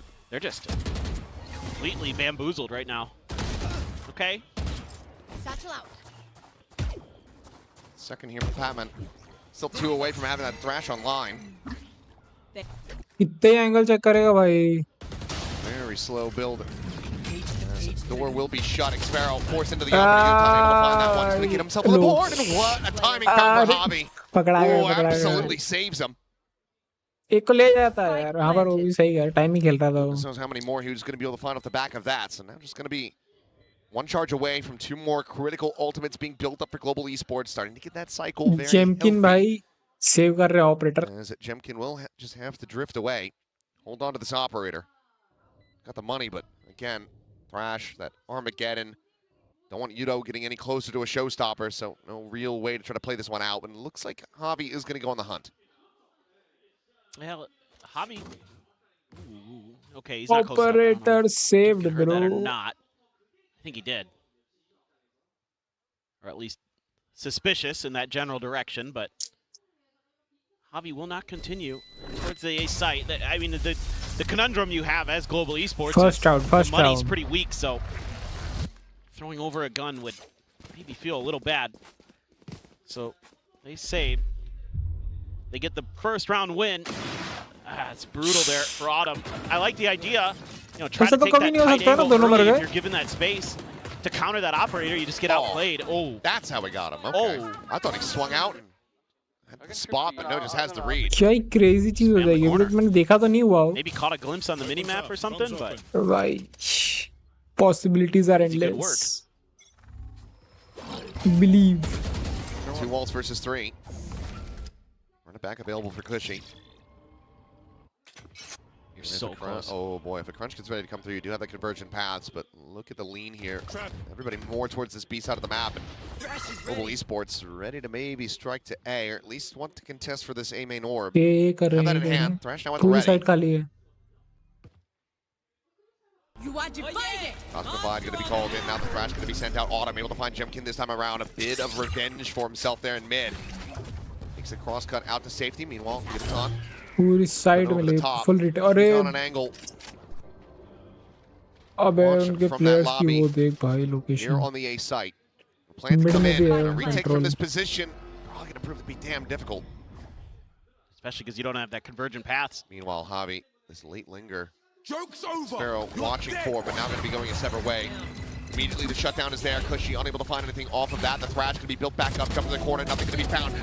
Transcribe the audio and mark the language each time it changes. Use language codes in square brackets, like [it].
[en] They're just completely bamboozled right now. Okay. Second here for Patman. Still 2 away from having that thrash online. [hi] कितने angle check करेगा भाई? [en] Very slow build. The door will be shut. Xpero forced into the opening. Utah able to find that one. He's going to get himself on the board. And what a timing foul for Javi. Oh, absolutely saves him. [hi] एक को ले जाता है यार, वहाँ पर वो भी सही है, टाइम ही खेल रहा था वो. [en] Who knows how many more he was going to be able to find off the back of that. So now just going to be one charge away from 2 more critical ultimates being built up for Global Esports, starting to get that cycle very [hi] Jemkin भाई save कर रहे operator. [en] As Jemkin will just have to drift away. Hold on to this operator. Got the money, but again, Thrash, that Armageddon. Don't want Yudo getting any closer to a showstopper, so no real way to try to play this one out. But it looks like Javi is going to go on the hunt. Well, Javi. Ooh, okay, he's not close enough. Operator saved, Heard that or bro. not? I think he did, or at least suspicious in that general direction. But Javi will not continue towards the A site. I mean, the conundrum you have as Global Esports First out, the money's pretty weak, so throwing over a gun would maybe feel a little bad. So they save. They get the first round win. It's brutal there for Autumn. I like the idea. You know, try to take that tight angle early if you're given that space to counter that operator. You just get outplayed. Oh, that's how we got him. Okay. Oh, I thought he swung out and had the spot, but no, just has the read. [hi] क्या ही crazy चीज हो जाएगी, अभी तक मैंने देखा तो नहीं हुआ. [en] Maybe caught a glimpse on the mini map or something, but right. Possibilities are endless. Believe. 2 walls versus 3. Run it back available for Cushy. So close. Oh boy, if a crunch gets ready to come through, you do have the convergent paths, but look at the lean here. Everybody more towards this B side of the map. And Global Esports ready to maybe strike to A, or at least want to contest for this A main orb. Have that in hand. Thrash now at the ready. [hi] Side खाली है. [en] Divide going to be called in. Now the Thrash going to be sent out. Autumn able to find Jemkin this time around. A bit of revenge for himself there in mid. Takes a cross cut out to safety. Meanwhile, he gets on. [hi] पूरी side में ले full writ. अरे अबे उनके players की वो देख भाई location. [en] Here on the A site. Plan to come in. Retake from this position. Probably going to prove to be damn difficult. Especially because you don't have that convergent paths. Meanwhile, Javi, this late linger. Joke's over. Sparrow watching for, but now going to be going a separate way. Immediately the shutdown is there. Cushy unable to find anything off of that. The Thrash going to be built back up, jump to the corner, nothing going to be found.